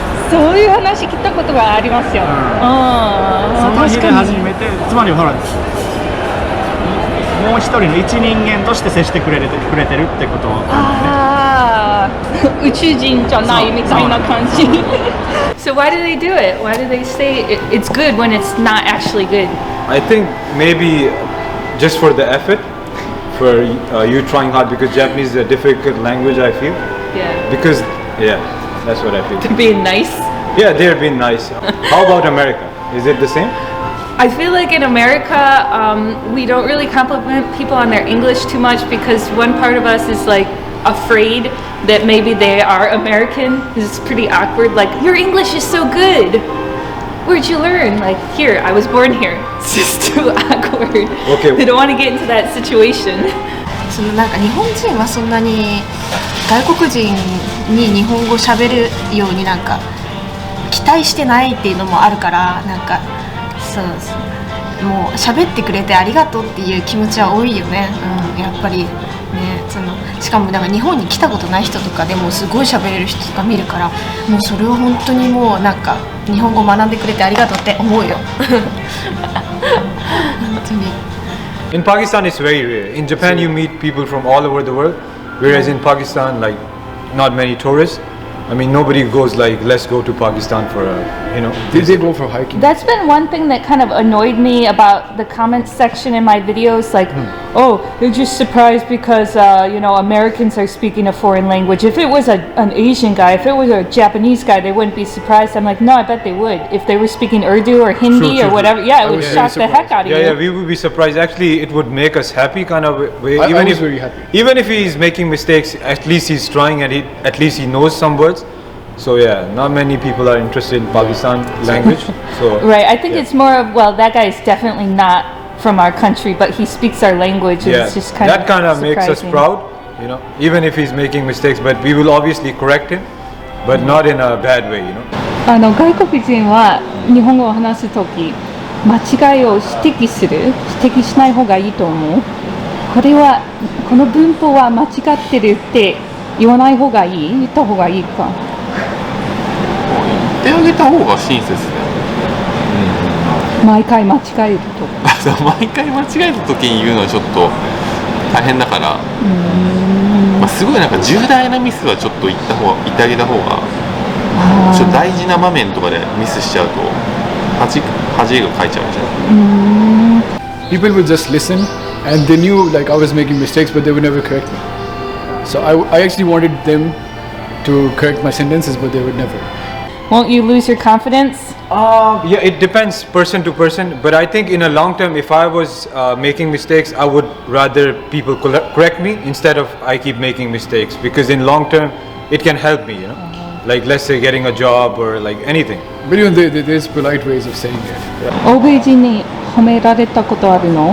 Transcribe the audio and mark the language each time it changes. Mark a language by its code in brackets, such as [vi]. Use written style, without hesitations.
[ja] そういう話聞いたことがありますよ。その日で初めて、つまりほらももう一人の一人間として接してくれてるってことああ、宇宙人じゃないみたいな感じ。 [en] So why do they do it? Why do they say it's good when it's not actually good? I think maybe just for the effort, for you trying hard, because Japanese is a difficult language, I feel. Yeah. Because, yeah, that's what I feel. To being nice. Yeah, they're being nice. How about America? Is it the same? I feel like in America, we don't really compliment people on their English too much because one part of us is like afraid that maybe they are American. It's pretty awkward. Like, your English is so good. Where'd you learn? Like, here, I was born here. It's just too awkward. Okay. They don't want to get into that situation. [ja] そのなんか日本人はそんなに外国人に日本語喋るようになんか期待してないっていうのもあるからなんかそうもう喋ってくれてありがとうっていう気持ちは多いよね、うん、やっぱりねそのしかもなんか日本に来たことない人とかでもすごい喋れる人とか見るからもうそれは本当にもうなんか日本語学んでくれてありがとうって思うよ本当に [en] In Pakistan, it's very rare. In Japan, you meet people from all over the world, whereas in Pakistan, like, not many tourists. I mean, nobody goes like, let's go to Pakistan for a, you know. They go for hiking. That's been one thing that kind of annoyed me about the comments section in my videos. Like, oh, they're just surprised because, you know, Americans are speaking a foreign language. If it was an Asian guy, if it was a Japanese guy, they wouldn't be surprised. I'm like, no, I bet they would. If they were speaking Urdu or Hindi or whatever, yeah, it would shock the heck out of you. Yeah, we would be surprised. Actually, it would make us happy kind of way. I was very happy. Even if he's making mistakes, at least he's trying and at least he knows some words. So yeah, not many people are interested in Pakistan language. So Right, I think it's more of, well, that guy is definitely not from our country, but he speaks our language. And yeah, it's just kind that of kind of makes us surprising. proud, you know, even if he's making mistakes. But we will obviously correct him, but not in a bad way, you know. [ja] 外国人は日本語を話すとき間違いを指摘する指摘しない方がいいと思う。この文法は間違ってるって言わない方がいい？言った方がいいか。言ってあげた方が親切だよ。毎回間違えると。毎回間違えた時に言うのはちょっと大変だから、まあ、すごいなんか重大なミスはちょっと言ってあげた方がちょっと大事な場面とかでミスしちゃうと恥がかいちゃうじゃん。 [en] People would just listen and they knew like I was making mistakes but they would never correct me. So I actually wanted them to correct my sentences but they would never. Won't you lose your confidence? Yeah, it depends person to person. But I think in a long term, if I was making mistakes, I would rather people correct me instead of I keep making mistakes. Because in long term, it can help me, you know. Like let's say getting a job or like anything. But even there's polite ways of saying it. [ja] 欧米人に褒められたことあるの？